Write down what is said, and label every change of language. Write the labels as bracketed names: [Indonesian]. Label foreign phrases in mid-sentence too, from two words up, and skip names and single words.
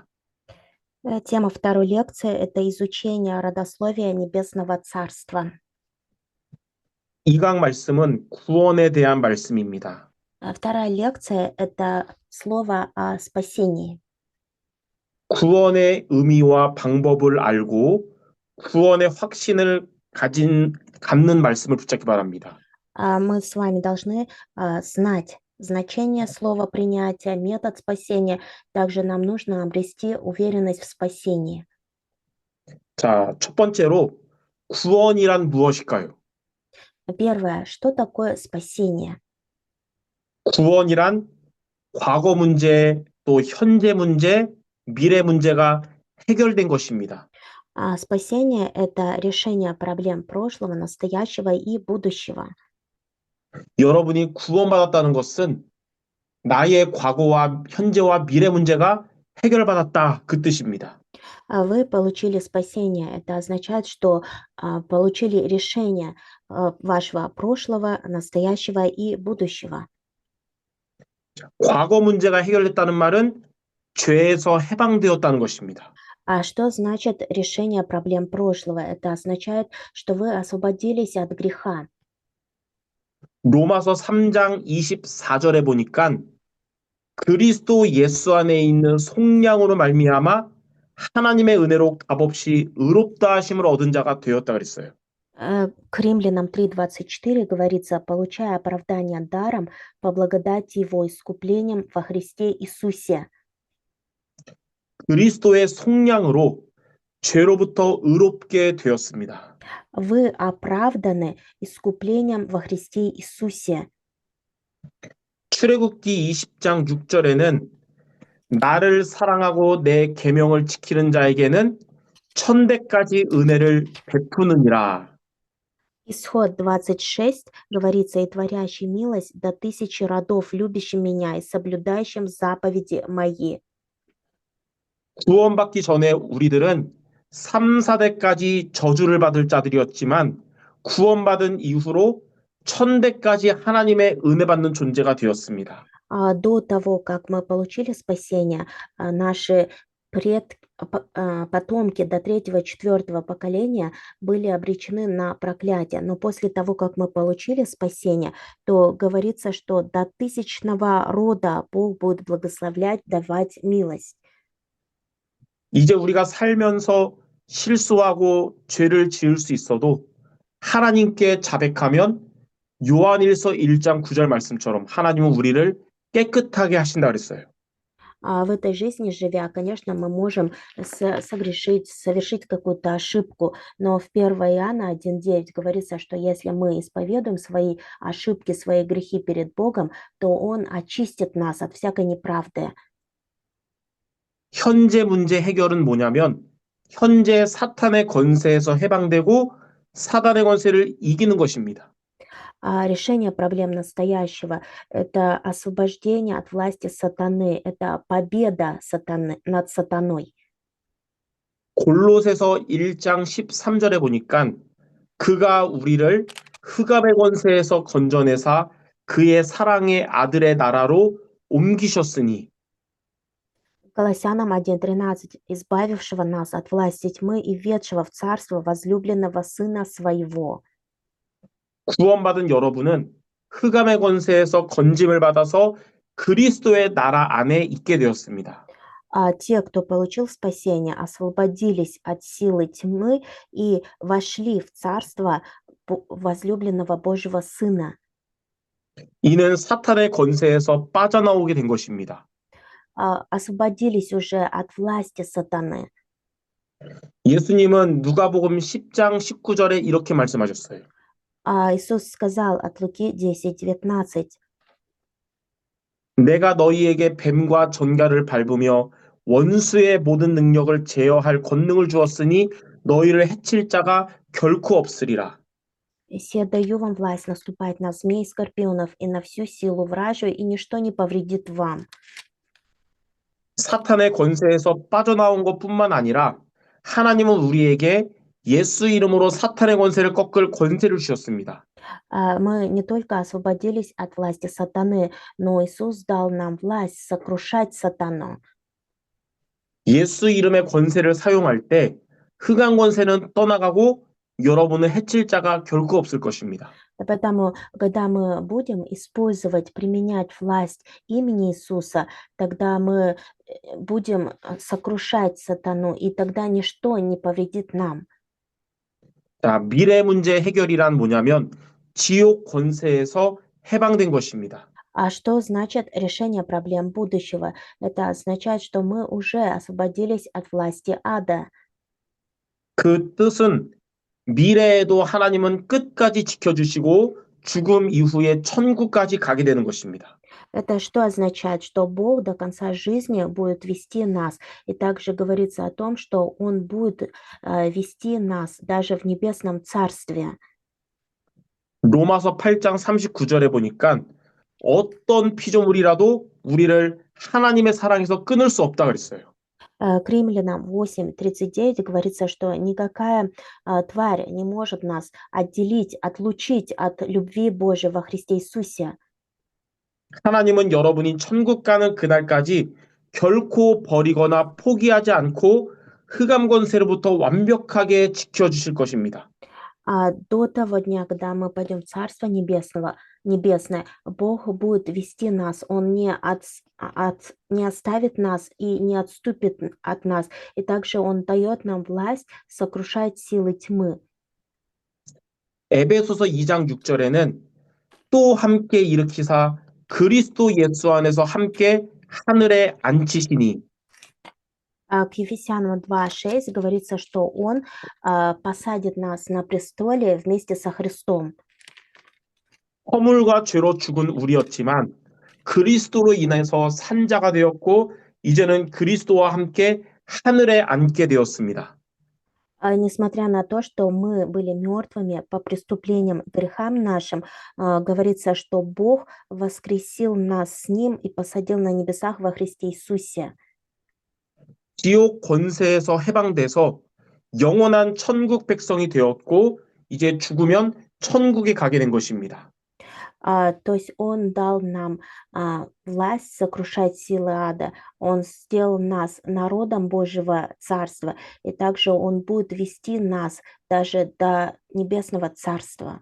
[Russian] Тема второй лекции– это изучение родословия Небесного Царства. [Korean] 이 강 말씀은 구원에 대한 말씀입니다. [Russian] Вторая лекция– это слово о спасении. [Korean] 구원의 의미와 방법을 알고 구원의 확신을 갖는 말씀을 붙잡기 바랍니다. [Russian] Мы с вами должны знать значение слова принятия, метод спасения. Также нам нужно обрести уверенность в спасении. [Korean] 자, 첫 번째로 구원이란 무엇일까요? [Russian] Первое, что такое спасение? [Korean] 구원이란 과거 문제, 또 현재 문제, 미래 문제가 해결된 것입니다. [Russian] Спасение– это решение проблем прошлого, настоящего и будущего. [Korean] 여러분이 구원받았다는 것은 나의 과거와 현재와 미래 문제가 해결받았다 그 뜻입니다. [Russian] Вы получили спасение. Это означает, что получили решение вашего прошлого, настоящего и будущего. [Korean] 과거 문제가 해결됐다는 말은 죄에서 해방되었다는 것입니다. [Russian] А что значит решение проблем прошлого? Это означает, что вы освободились от греха. [Korean] 로마서 3장 24절에 보니까 그리스도 예수 안에 있는 속량으로 말미암아 하나님의 은혜로 값없이 의롭다 하심을 얻은 자가 되었다 그랬어요. [Russian] К Римлянам 3:24 говорится, получая оправдание даром по благодати Его искуплением во Христе Иисусе. [Korean] 그리스도의 속량으로 죄로부터 의롭게 되었습니다. [Russian] Вы оправданы искуплением во Христе Иисусе. [Korean] 출애굽기 20장 6절에는 나를 사랑하고 내 계명을 지키는 자에게는 천대까지 은혜를 베푸느니라. [Russian] Исход 26 говорится, «И творящий милость до 1000 родов, любящим меня и соблюдающим заповеди мои». [Korean] 구원받기 전에 우리들은 3, 4대까지 저주를 받을 자들이었지만 구원받은 이후로 천대까지 하나님의 은혜 받는 존재가 되었습니다. [Russian] До того, как мы получили спасение, наши потомки до третьего, четвертого поколения были обречены на проклятие. Но после того, как мы получили спасение, то говорится, что до тысячного рода Бог будет благословлять, давать милость. [Korean] 이제 우리가 살면서 실수하고 죄를 지을 수 있어도 하나님께 자백하면 요한일서 1장 9절 말씀처럼 하나님은 우리를 깨끗하게 하신다 그랬어요. [Russian] А в этой жизни живя, конечно, мы можем согрешить, совершить какую-то ошибку, но в 1 Иоанна 1:9 говорится, что если мы исповедуем свои ошибки, свои грехи перед Богом, то Он очистит нас от всякой неправды. [Korean] 현재 문제 해결은 뭐냐면 현재 사탄의 권세에서 해방되고 사단의 권세를 이기는 것입니다. [Russian] А решение проблем настоящего– это освобождение от власти сатаны, это победа сатаны, над сатаной. [Korean] 골로새서 1장 13절에 보니까 그가 우리를 흑암의 권세에서 건져내사 그의 사랑의 아들의 나라로 옮기셨으니 [Russian] Колоссянам 1:13, избавившего нас от власти тьмы и ведшего в царство возлюбленного Сына Своего. [Korean] 구원받은 여러분은 흑암의 권세에서 건짐을 받아서 그리스도의 나라 안에 있게 되었습니다. [Russian] А те, кто получил спасение, освободились от силы тьмы и вошли в царство возлюбленного Божьего Сына. [Korean] 이는 사탄의 권세에서 빠져나오게 된 것입니다. [Russian] Освободились уже от власти сатаны. [Korean] 예수님은 누가복음 10장 19절에 이렇게 말씀하셨어요. [Russian] Иисус сказал от Луки 10:19, [Korean] 내가 너희에게 뱀과 전갈을 밟으며 원수의 모든 능력을 제어할 권능을 주었으니 너희를 해칠 자가 결코 없으리라. [Russian] «Се даю вам власть наступать на змей, скорпионов и на всю силу вражью, и ничто не повредит вам». [Korean] 사탄의 권세에서 빠져나온 것뿐만 아니라 하나님은 우리에게 예수 이름으로 사탄의 권세를 꺾을 권세를 주셨습니다. [Russian] Мы не только освободились от власти сатаны, но Иисус дал нам власть сокрушать сатану. [Korean] 예수 이름의 권세를 사용할 때 흑암 권세는 떠나가고 여러분을 해칠 자가 결코 없을 것입니다. [Russian] Поэтому, когда мы будем использовать, применять власть имени Иисуса, тогда мы будем сокрушать сатану, и тогда ничто не повредит нам. [Korean] 자, 미래 문제 해결이란 뭐냐면 지옥 권세에서 해방된 것입니다. [Russian] А что значит решение проблем будущего? Это означает, что мы уже освободились от власти ада. [Korean] 그 뜻은 미래에도 하나님은 끝까지 지켜주시고 죽음 이후에 천국까지 가게 되는 것입니다. [Russian] Это что означает? Что Бог до конца жизни будет вести нас. И также говорится о том, что Он будет вести нас даже в небесном царстве. [Korean] 로마서 8장 39절에 보니까 어떤 피조물이라도 우리를 하나님의 사랑에서 끊을 수 없다 그랬어요. [Russian] К Римлянам 8:39 говорится, что никакая тварь не может нас отделить, отлучить от любви Божией во Христе Иисусе. [Korean] 하나님은 여러분이 천국 가는 그날까지 결코 버리거나 포기하지 않고 흑암 권세로부터 완벽하게 지켜주실 것입니다. [Russian] До того дня, когда мы пойдем в Царство Небесное, Бог будет вести нас, Он не оставит нас и не отступит от нас. И также Он дает нам власть сокрушать силы тьмы. [Korean] 에베소서 2장 6절에는 또 함께 일으키사 그리스도 예수 안에서 함께 하늘에 앉히시니 [Russian] К Ефесянам 2:6 говорится, что Он посадит нас на престоле вместе со Христом. [Korean] 허물과 죄로 죽은 우리였지만 그리스도로 인해서 산자가 되었고 이제는 그리스도와 함께 하늘에 앉게 되었습니다. [Russian] Несмотря на то, что мы были мертвыми по преступлениям, грехам нашим, говорится, что Бог воскресил нас с Ним и посадил на небесах во Христе Иисусе. [Korean] 지옥 권세에서 해방돼서 영원한 천국 백성이 되었고 이제 죽으면 천국에 가게 된 것입니다. [Russian] То есть Он дал нам власть сокрушать силы ада. Он сделал нас народом Божьего Царства, и также Он будет вести нас даже до Небесного Царства.